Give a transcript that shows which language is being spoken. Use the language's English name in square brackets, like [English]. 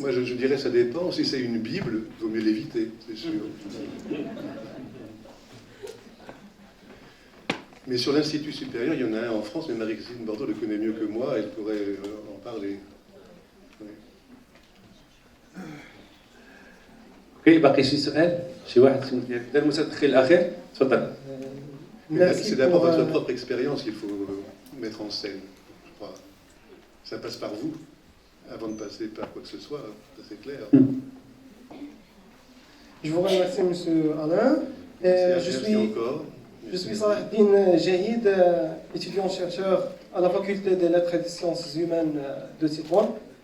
[French] Moi, je dirais ça dépend. Si c'est une Bible, il vaut mieux l'éviter, c'est sûr. Mais sur l'Institut supérieur, il y en a un en France, mais Marie-Christine Bordeaux le connaît mieux que moi, elle pourrait en parler. [Arabic] اوكي باقي شي سؤال؟ شي واحد دار المتدخل الاخير؟ تفضل. [French] C'est d'abord votre propre expérience qu'il faut mettre en scène, je crois. Ça passe par vous, avant de passer par quoi que ce soit, ça c'est clair. Je vous remercie, monsieur Alain. Je suis Salahdine Jahid, étudiant-chercheur à la faculté des lettres et des sciences humaines de Tétouan.